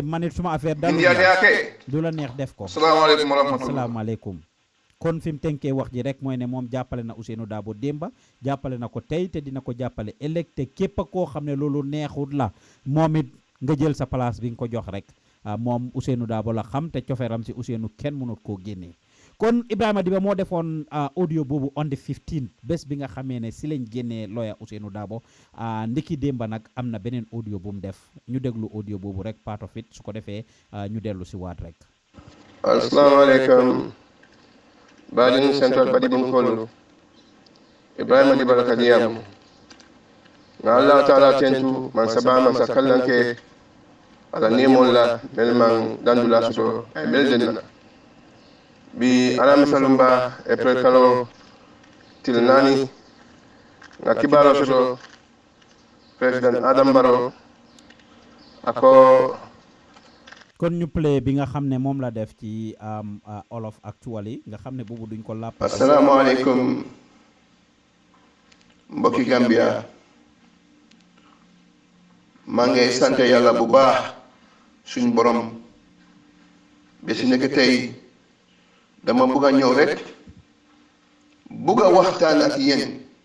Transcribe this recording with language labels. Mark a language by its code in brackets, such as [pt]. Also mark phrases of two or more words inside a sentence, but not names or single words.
[wo] manit suma affaire dal du la neex def ko asalaamaaleykum kon fi mu tënkee wax ji rek mooy ne moom jàppale na Ousseynou Dabo démba jàppale na ko tey te dina ko jàppale ëllëg te képp koo xam ne loolu neexut la moom it nga jël sa place bi nga ko jox rek moom Ousseynou Dabo la xam te cofeeram si Ousseynou kenn mënut koo génnee kon Ebrima Dibba moo defoon audio boobu [en] on the [wo] 15 bés bi nga xamee ne si lañ génnee lawyer Ousseynou Dabo ndiki démba nag am na beneen audio bu mu def ñu déglu audio boobu rek [en] part of it [wo] su ko defee ñu dellu si waat rek. Asalaamaaleykum. [man] Baadin Central Badi Bunkolo Ebrima Dibba la kadiyam nga Allah taala tentu man sabama sakallanke ala nemol la melman dandula soto ay beldenna bi ala misalumba e prekalo tilnani nga kibaro soto President Adam Barrow ako [wo] kon ñu play bi nga xam ne moom la def ci Wolof actually nga xam ne boobu duñ ko làpp. asalaamaaleykum mbokki Gambia maa ngi sant yàlla bu baax suñ borom ba si nekk tey dama bugg a ñëw rek bugg a waxtaan ak yéen